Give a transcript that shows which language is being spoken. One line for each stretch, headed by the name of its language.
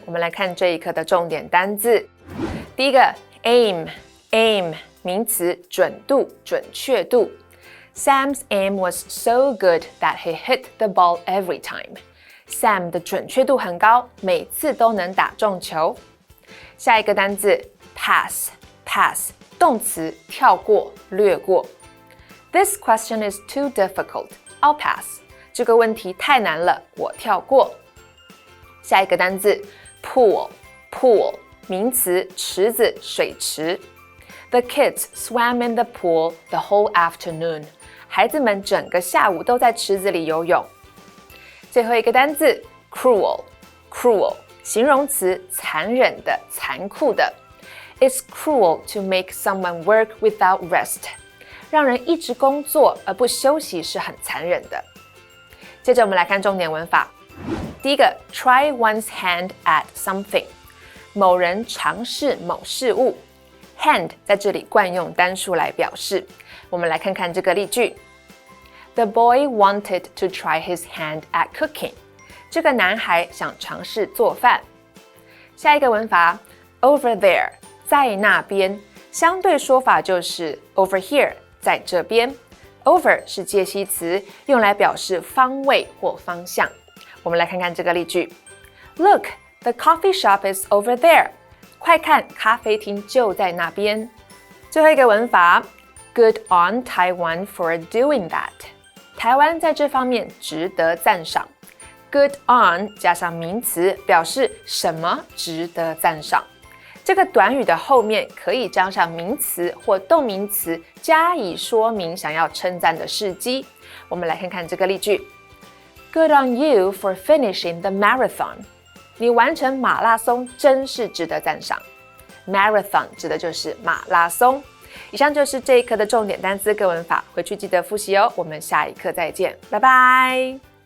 Chinese: 我们来看这一课的重点单字。第一个 aim 名词，准度、准确度。
English: Sam's aim was so good that he hit the ball every time.
Chinese: Sam 的准确度很高，每次都能打中球。下一个单字 pass 动词，跳过、略过。
English: This question is too difficult. I'll pass.
Chinese: 这个问题太难了，我跳过。下一个单字 pool 名词，池子、水池。
English: The kids swam in the pool the whole afternoon.
Chinese: 孩子们整个下午都在池子里游泳。最后一个单字 cruel 形容词，残忍的、残酷的。
English: It's cruel to make someone work without rest.
Chinese: 让人一直工作而不休息是很残忍的。接着我们来看重点文法。第一个
English: try one's hand at something.
Chinese: 某人尝试某事物。 hand 在这里惯用单数来表示。我们来看看这个例句。
English: The boy wanted to try his hand at cooking.
Chinese: 这个男孩想尝试做饭。下一个文法
English: over there
Chinese: 在那边，相对说法就是
English: over here
Chinese: 在这边。 over 是介系词，用来表示方位或方向。我们来看看这个例句。
English: Look, the coffee shop is over there.
Chinese: 快看，咖啡厅就在那边。最后一个文法
English: Good on Taiwan for doing that.
Chinese: 台湾在这方面值得赞赏。 Good on 加上名词，表示什么值得赞赏。这个短语的后面可以加上名词或动名词，加以说明想要称赞的事迹。我们来看看这个例句。
English: Good on you for finishing the marathon.
Chinese: 你完成马拉松真是值得赞赏。Marathon 指的就是马拉松。以上就是这一课的重点单词跟文法，回去记得复习哦。我们下一课再见，拜拜。